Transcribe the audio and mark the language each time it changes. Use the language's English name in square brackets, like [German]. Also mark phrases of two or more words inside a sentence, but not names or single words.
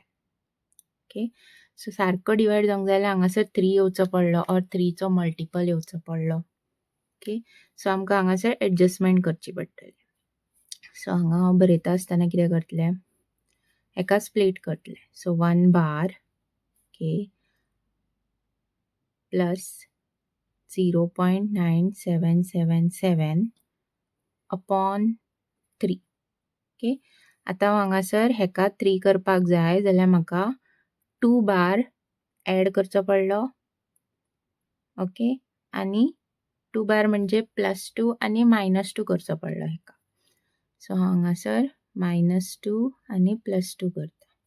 [Konkani] ओके, सो सारको डिवायड जावंक जाय जाल्यार हांगासर 3 येवचो पडलो ऑर 3 चो मल्टिपल येवचो पडलो. ओके, सो आमकां हांगासर एडजस्टमेंट करची पडटली. सो हांगा हांव बरयता आसतना कितें करतलें, हेका स्प्लिट करतलें. [English] so 1 bar okay plus 0.9777 upon 3. [Konkani] ओके, आता हांगासर हेका 3 करपाक जाय जाल्यार म्हाका 2 बार ॲड करचो पडलो. ओके, आनी 2 बार म्हणजे +2 आनी -2 करचो पडलो हेका. सो हांगासर -2 आनी +2 करता.